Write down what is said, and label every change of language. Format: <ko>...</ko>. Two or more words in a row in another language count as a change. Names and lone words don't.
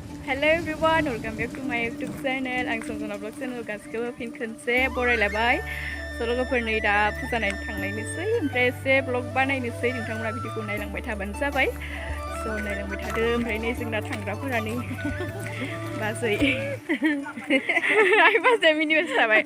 <en>Hello everyone, welcome back to my YouTube channel.</en> <brx>आं संजना</brx> <en>blog channel</en> <brx>गासिखौबो फिन खनसे बरायलायबाय। लोगोफोरनि दा फुजा नायनो थांनायनोसै ओमफ्राय एसे ब्लग बानायनोसै नोंथांमोना भिडिअखौ नायलांबाय थाबानो जाबाय। नायलांबाय थादो ओमफ्राय नै जोंना थांग्राफोरानि बाजै आइ बाजै मिनिबाय थाबाय।</brx>